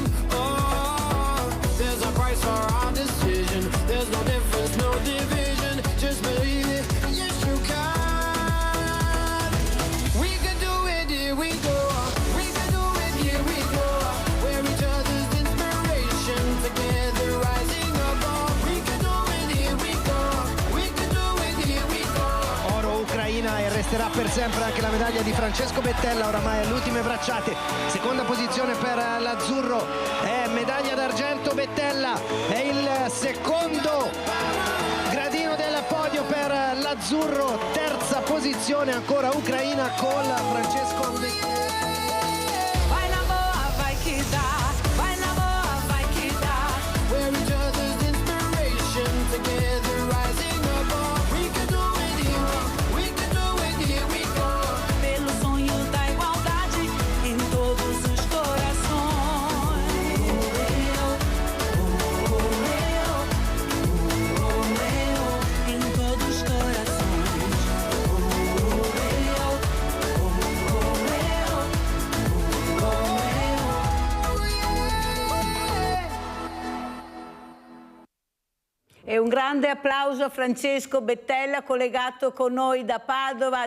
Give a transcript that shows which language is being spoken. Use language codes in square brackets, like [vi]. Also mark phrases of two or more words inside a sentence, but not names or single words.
[en] Oh, there's a price for our decision, there's no difference, no division, just believe it, yes you can. We can do it, here we go. We can do it, here we go. We're each other's inspiration, together rising above. We can do it, here we go. We can do it, here we go. [it] Oro Ucraina, e resterà per sempre anche la medaglia di Francesco Bettella, oramai alle ultime bracciate. Seconda posizione per l'azzurro, è medaglia d'argento Bettella, è il secondo gradino del podio per l'azzurro. Terza posizione ancora Ucraina con Francesco Bettella. [pt] Vai na boa, vai que dá, vai na boa, vai que dá. [en] We're each other's inspiration, together rising above. We can do it, here we go. [pt] Pelo sonho da igualdade em todos os corações. Em todos os corações. [it] E un grande applauso a Francesco Bettella, collegato con noi da Padova.